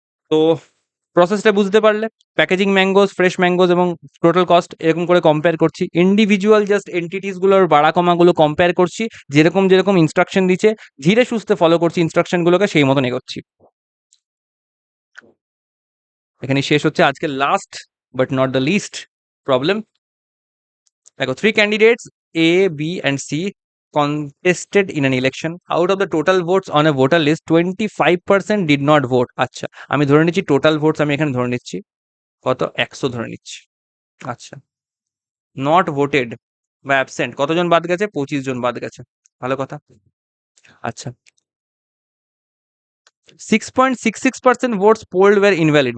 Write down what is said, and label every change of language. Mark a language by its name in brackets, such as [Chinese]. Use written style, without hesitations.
[Bangla] তো প্রসেসটা বুঝতে পারলে, প্যাকেজিং ম্যাঙ্গোস, ফ্রেশ ম্যাঙ্গোস এবং টোটাল কস্ট এরকম করে কম্পেয়ার করছি। ইন্ডিভিজুয়াল জাস্ট এন্টিটিস গুলোর বাড়া কমাগুলো কম্পেয়ার করছি, যেরকম যেরকম ইনস্ট্রাকশন দিচ্ছে ধীরে সুস্থে ফলো করছি ইনস্ট্রাকশন গুলোকে, সেই মতন এগোচ্ছি। এখানে শেষ হচ্ছে আজকে [English] last but not the least [Bangla] problem. [English] দেখো, 3 candidates A, B and C contested in an election. Out of the total votes on a voter list, 25% did not vote. [Bangla] আচ্ছা, আমি ধরে নিচ্ছি টোটাল ভোটস, আমি এখানে ধরে নিচ্ছি কত? 100 ধরে নিচ্ছি। আচ্ছা, নট ভোটেড বা অ্যাবসেন্ট কতজন বাদ গেছে? 25 জন বাদ গেছে। ভালো কথা। আচ্ছা, 6.66% [English] Votes polled were invalid.